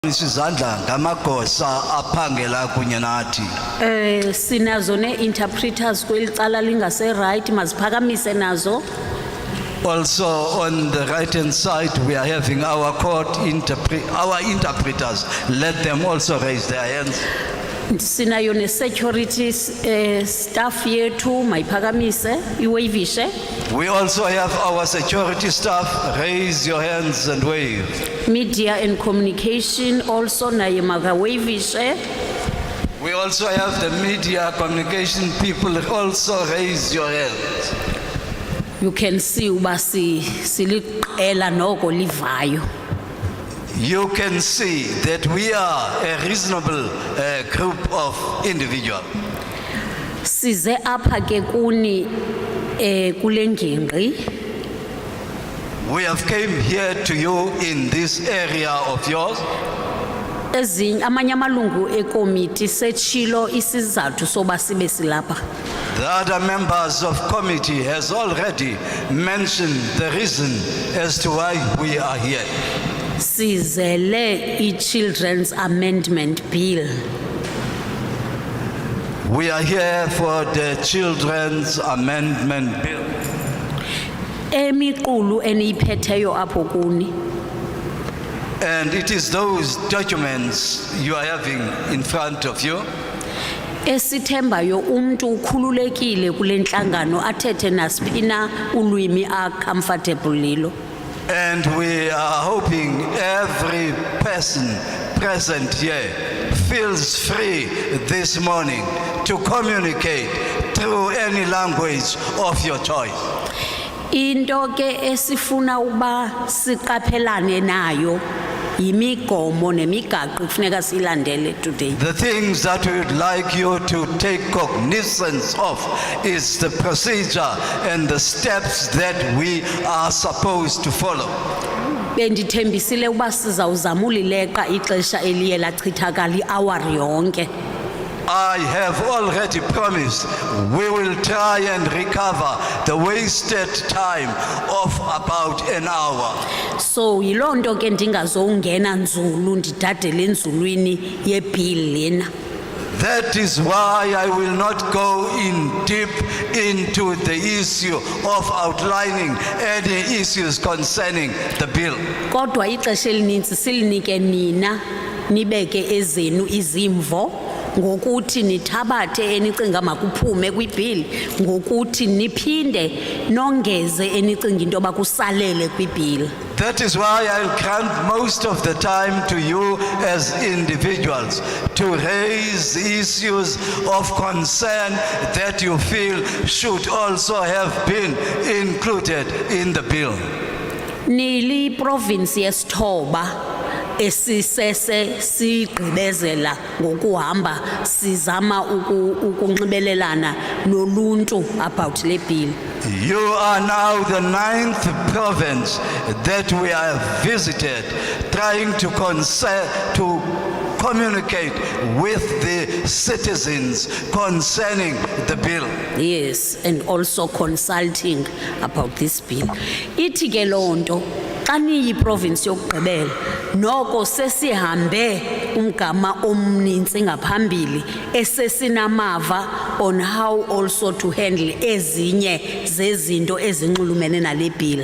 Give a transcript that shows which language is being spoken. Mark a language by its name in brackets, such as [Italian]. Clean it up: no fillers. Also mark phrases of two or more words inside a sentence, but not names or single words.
[Xhosa] Isizandla ngamagosa aphangela kunye nathi. Sinazo ne-interpreters kweli cala lingase right maziphakamise nazo. [English] Also on the right hand side we are having our interpreters. Let them also raise their hands. [Xhosa] Sinayo ne-security staff yethu mayiphakamise iwavishe. [English] We also have our security staff. Raise your hands and wave. Media and communication also [Xhosa] naye makawavishe. [English] We also have the media communication people. Also raise your hands. You can see [Xhosa] uba siliqela noko livayo. [English] You can see that we are a reasonable group of individuals. [Xhosa] Size apha ke kuni kule ngingqi. [English] We have came here to you in this area of yours. [Xhosa] Amanye amalungu ekomiti setshilo isizathu soba sibe silapha. [English] The other members of committee has already mentioned the reason as to why we are here. [Xhosa] Sizele i-Children's Amendment Bill. [English] We are here for the Children's Amendment Bill. [Xhosa] Emiqulu eniyiphetheyo apho kuni. [English] And it is those documents you are having in front of you. [Xhosa] Esithembayo umuntu ukhululekile kule nhlangano athethe nasipina ulwimi comfortable lilo. [English] And we are hoping every person present here feels free this morning to communicate through any language of your choice. [Xhosa] Into ke esifuna uba siqaphelane nayo yimigomo nemigaqo kufuneka silandele today. [English] The things that we would like you to take cognizance of is the procedure and the steps that we are supposed to follow. [Xhosa] Bendithembisile uba sizawuzama ulileqa ixesha eliye lachithakala i-hour yonke. [English] I have already promised we will try and recover the wasted time of about an hour. [Xhosa] So yiloo nto ke ndingazongena nzulu ndidadele enzulwini yebill lena. [English] That is why I will not go in deep into the issue of outlining any issues concerning the bill. [Xhosa] Kodwa ixesha elinintsi silinike nina nibeke ezenu izimvo ngokuthi nithabathe enicinga makuphume kwibill ngokuthi niphinde nongeze enicinga into bakusalele kwibill. [English] That is why I'll grant most of the time to you as individuals to raise issues of concern that you feel should also have been included in the bill. [Xhosa] Nili province yesithoba esisese sigqibezela ngokuhamba sizama ukunxibelelana noluntu about le bill. [English] You are now the 9th province that we have visited, trying to communicate with the citizens concerning the bill. Yes, and also consulting about this bill. [Xhosa] Ithi ke lonto xa niyi province yokugqibela noko sesihambe umgama omninzi ngaphambili esesinamava [English] on how also to handle [Xhosa] ezinye zezinto ezinxulumene nale bill.